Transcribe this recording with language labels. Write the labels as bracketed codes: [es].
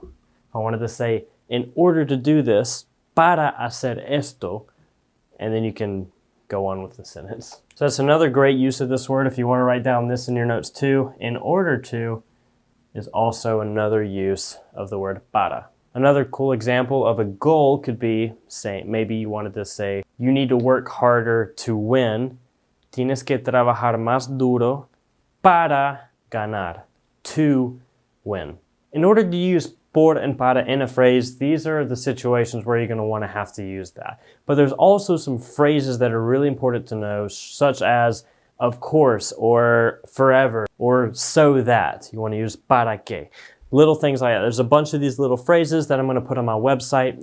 [en] If I wanted to say, in order to do this, [es] para hacer esto, [en] and then you can go on with the sentence. So that's another great use of this word if you want to write down this in your notes too. In order to is also another use of the word para. Another cool example of a goal could be, say, maybe you wanted to say, you need to work harder to win. [es] Tienes que trabajar más duro para ganar, [en] to win. In order to use por and para in a phrase, these are the situations where you're going to want to have to use that. But there's also some phrases that are really important to know, such as of course, or forever, or so that. You want to use para que. Little things like that. There's a bunch of these little phrases that I'm going to put on my website.